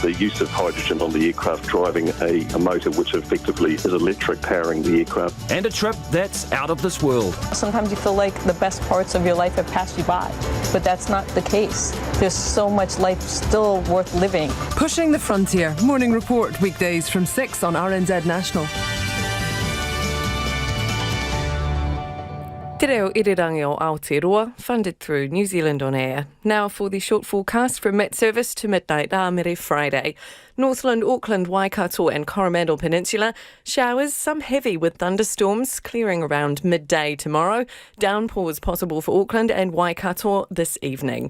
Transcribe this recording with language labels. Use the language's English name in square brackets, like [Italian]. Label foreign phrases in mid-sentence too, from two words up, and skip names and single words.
[English] The use of hydrogen on the aircraft, driving a motor which effectively is electric, powering the aircraft. And a trip that's out of this world. Sometimes you feel like the best parts of your life have passed you by, but that's not the case. There's so much life still worth living. Pushing the Frontier. Morning Report, weekdays from 6 on RNZ National. [Māori] Te reo irirangi o Aotearoa, [English] funded through New Zealand On Air. Now for the short forecast from mid-service to midnight Rāmere Friday. Northland, Auckland, Waikato and Coromandel Peninsula. Showers, some heavy with thunderstorms, clearing around midday tomorrow. Downpours possible for Auckland and Waikato this evening.